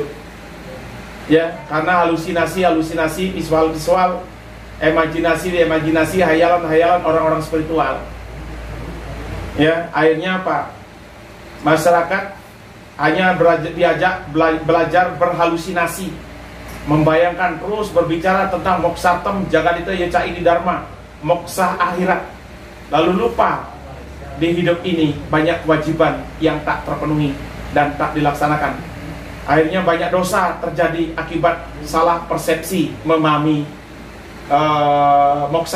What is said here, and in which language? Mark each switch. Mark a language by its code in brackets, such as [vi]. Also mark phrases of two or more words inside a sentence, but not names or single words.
[id] Ya, karena halusinasi, visual, imajinasi, hayalan orang-orang spiritual. Ya, akhirnya apa? Masyarakat hanya diajak belajar berhalusinasi, membayangkan terus berbicara tentang [sa] moksartem jagadita yeca ini dharma, [id] moksa akhirat. Lalu lupa di hidup ini banyak kewajiban yang tak terpenuhi dan tak dilaksanakan. Akhirnya banyak dosa terjadi akibat salah persepsi memahami moksa.